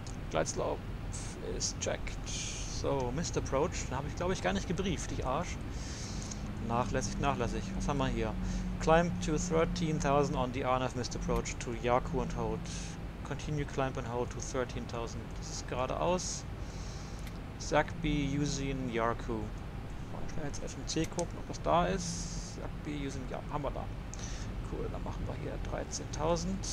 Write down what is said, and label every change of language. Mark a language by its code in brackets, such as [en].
[de] Glide Slope ist checked. So, Missed Approach. Den habe ich, glaube ich, gar nicht gebrieft, ich Arsch. Nachlässig, nachlässig. Was haben wir hier? [en] Climb to 13,000 on the RNF Missed Approach to Yaku and hold. Continue climb and hold to 13,000. [de] Das ist geradeaus. Zagby using Yaku. Ich kann jetzt FMC gucken, ob das da ist. Zagby using Yaku. Haben wir da. Cool, dann machen wir hier 13.000.